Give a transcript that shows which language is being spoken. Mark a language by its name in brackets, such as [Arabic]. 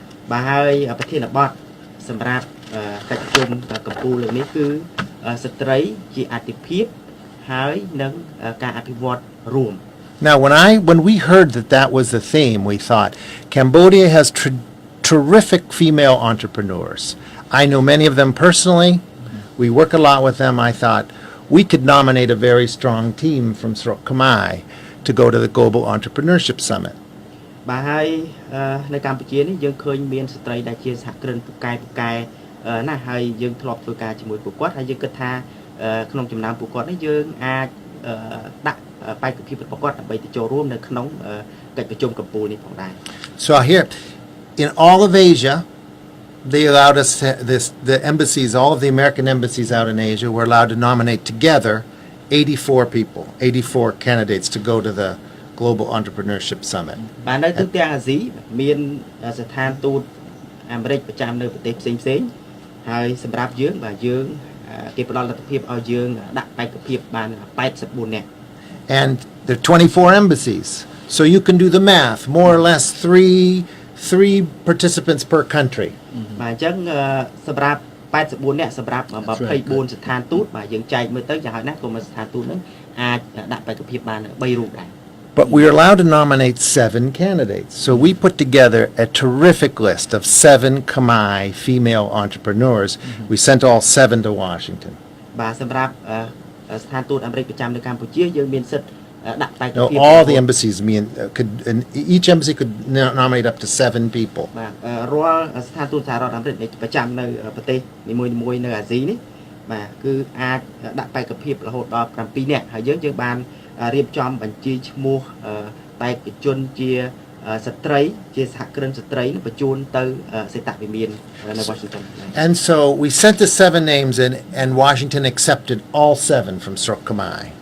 [Khmer] បាទហើយប្រធានបទសម្រាប់កិច្ចប្រជុំកម្ពុជាលើកនេះគឺស្ត្រីជាអាទិភាពហើយនិងការអភិវឌ្ឍរួម [English] Now when we heard that was the theme, we thought Cambodia has terrific female entrepreneurs. I know many of them personally. We work a lot with them. I thought we could nominate a very strong team from Srok Khmer to go to the Global Entrepreneurship Summit. [Khmer] បាទហើយនៅកម្ពុជានេះយើងឃើញមានស្ត្រីដែលជាសហគ្រិនពូកែណាស់ហើយយើងធ្លាប់ធ្វើការជាមួយពួកគាត់ហើយយើងគិតថាក្នុងចំណោមពួកគាត់នេះយើងអាចដាក់បេក្ខភាពរបស់គាត់ដើម្បីទៅចូលរួមនៅក្នុងកិច្ចប្រជុំកម្ពុជានេះផងដែរ [English] So here in all of Asia they allowed us the embassies, all of the American embassies out in Asia were allowed to nominate together 84 people, 84 candidates to go to the Global Entrepreneurship Summit. [Khmer] បាទនៅទូទាំងអាស៊ីមានស្ថានទូតអាមេរិកប្រចាំនៅប្រទេសផ្សេងៗហើយសម្រាប់យើងបាទយើងគេផ្ដល់លទ្ធភាពឲ្យយើងដាក់បេក្ខភាពបាន84នាក់ [English] And there are 24 embassies. So you can do the math, more or less 3 participants per country. [Khmer] បាទអញ្ចឹងសម្រាប់84នាក់សម្រាប់24ស្ថានទូតបាទយើងចែកមើលទៅយ៉ាងហោចណាស់ក៏មួយស្ថានទូតហ្នឹងអាចដាក់បេក្ខភាពបាន3រូបដែរ [English] But we are allowed to nominate 7 candidates. So we put together a terrific list of 7 Khmer female entrepreneurs. We sent all 7 to Washington. [Khmer] បាទសម្រាប់ស្ថានទូតអាមេរិកប្រចាំនៅកម្ពុជាយើងមានសិទ្ធិដាក់បេក្ខភាព [English] all the embassies each embassy could nominate up to 7 people. [Khmer] បាទរាល់ស្ថានទូតសហរដ្ឋអាមេរិកប្រចាំនៅប្រទេសនីមួយៗនៅអាស៊ីនេះបាទគឺអាចដាក់បេក្ខភាពរហូតដល់7នាក់ហើយយើងបានរៀបចំបញ្ជីឈ្មោះបេក្ខជនជាស្ត្រីជាសហគ្រិនស្ត្រីបញ្ជូនទៅសេតវិមាននៅ Washington. [English] And so we sent the 7 names in and Washington accepted all 7 from Srok Khmer.